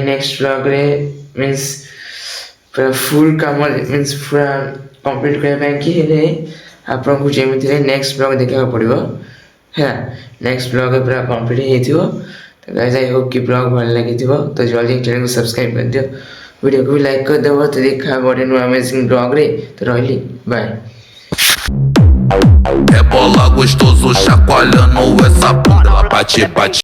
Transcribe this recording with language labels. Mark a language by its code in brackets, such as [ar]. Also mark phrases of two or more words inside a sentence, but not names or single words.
[en] next vlog-re [or] ମିନ୍ସ ପୁରା ଫୁଲ୍ କାମ ମିନ୍ସ ପୁରା କମ୍ପ୍ଲିଟ୍ କରିବା ପାଇଁ କି ହେଲେ ଆପଣଙ୍କୁ ଯେମିତି ହେଲେ [en] next vlog [or] ଦେଖିବାକୁ ପଡ଼ିବ ହେଲା [en] next vlog-re [or] ପୁରା କମ୍ପ୍ଲିଟ୍ ହେଇଥିବ ତ [en] guys I hope [or] କି ବ୍ଲଗ୍ ଭଲ ଲାଗିଥିବ ତ ଜଲ୍ଦି ଚ୍ୟାନେଲକୁ ସବସ୍କ୍ରାଇବ୍ କରିଦିଅ ଭିଡ଼ିଓକୁ ବି ଲାଇକ୍ କରିଦେବ ତ ଦେଖା ଗୋଟେ ନୂଆ ଆମେଜିଂ ବ୍ଲଗ୍ରେ ତ ରହିଲି ବାଏ [pt] É bola gostoso chacoalhando essa bunda, bate, bate.